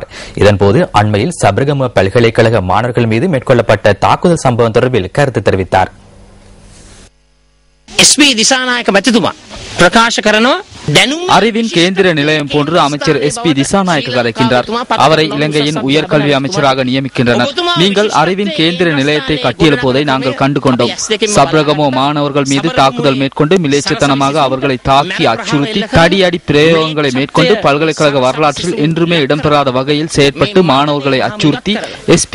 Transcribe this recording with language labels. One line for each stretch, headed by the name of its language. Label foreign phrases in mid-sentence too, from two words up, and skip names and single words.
Tamil: இதன்போது அண்மையில் சபரகம பல்கலைக்கழக மாணவர்கள் மீது மேற்கொள்ளப்பட்ட தாக்குதல் சம்பவம் தொடர்பில் கருத்து தெரிவித்தார்.
Sinhala: එස්.පී. දිසානායක මැතිතුමා ප්‍රකාශ කරනවා
Tamil: அறிவின் கேந்திர நிலையம் போன்று அமைச்சர் எஸ்.பி. திசாநாயக்க கதைக்கின்றார். அவரை இலங்கையின் உயர்கல்வி அமைச்சராக நியமிக்கின்றனர். நீங்கள் அறிவின் கேந்திர நிலையத்தை கட்டியெழுப்புவதை நாங்கள் கண்டு கொண்டோம். சப்ரகமோ மாணவர்கள் மீது தாக்குதல் மேற்கொண்டு மிலேச்சத்தனமாக அவர்களை தாக்கி அச்சுறுத்தி தடியடி பிரயோகங்களை மேற்கொண்டு பல்கலைக்கழக வரலாற்றில் என்றுமே இடம்பெறாத வகையில் செயற்பட்டு மாணவர்களை அச்சுறுத்தி எஸ்.பி.